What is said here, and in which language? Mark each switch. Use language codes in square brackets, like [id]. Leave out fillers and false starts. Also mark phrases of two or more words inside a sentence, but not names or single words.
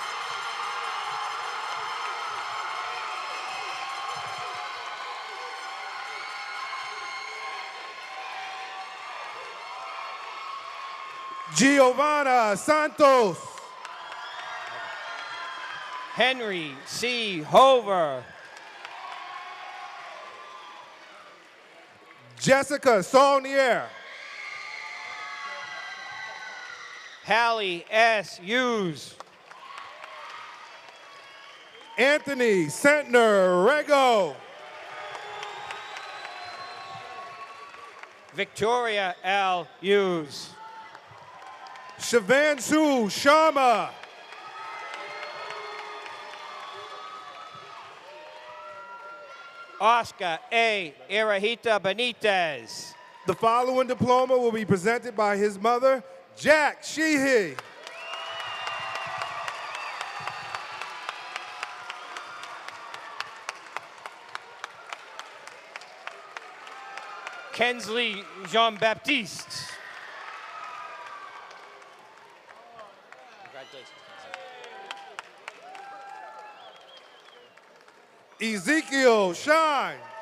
[en] Giovanna Santos. Henry C. Hover. Jessica Saulnier. Hallie S. Hughes. Anthony Sentner Rego. Victoria L. Hughes. Shivanshu Sharma. Oscar A. Irahita Benitez. The following diploma will be presented by his mother, Jack Sheehy. Kensley Jean-Baptiste. Ezekiel Shine.